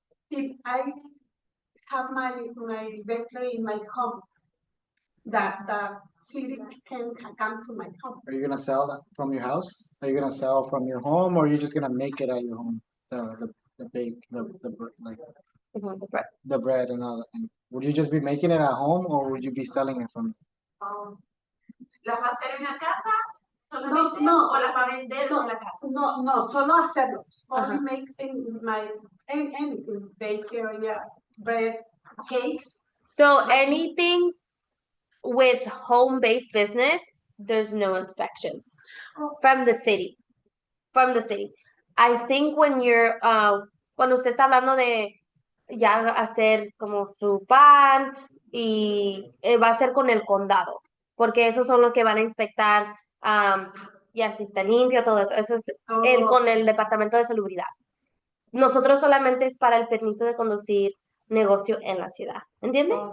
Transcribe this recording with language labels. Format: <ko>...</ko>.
<en>if I have my bakery in my home, that the city can come to my home. Are you gonna sell that from your house? Are you gonna sell from your home, or are you just gonna make it at your home? The bake, like The bread. the bread and all that. And would you just be making it at home, or would you be selling it from?</en> <es>¿Las va a hacer en la casa solamente No, o las va a vender no, en la casa? no, solo hacerlo.</es> <en>Only Uh-huh. make in my anything, bakery, bread, cakes. So anything with home-based business, there's no inspections from the city. From the city. I think when you're,</en> <es>cuando usted está hablando de ya hacer como su pan y va a ser con el condado, porque esos son los que van a inspectar ya si está limpio, todo eso. Eso es con el departamento de salubridad. Nosotros solamente es para el permiso de conducir negocio en la ciudad, ¿entiende?</es>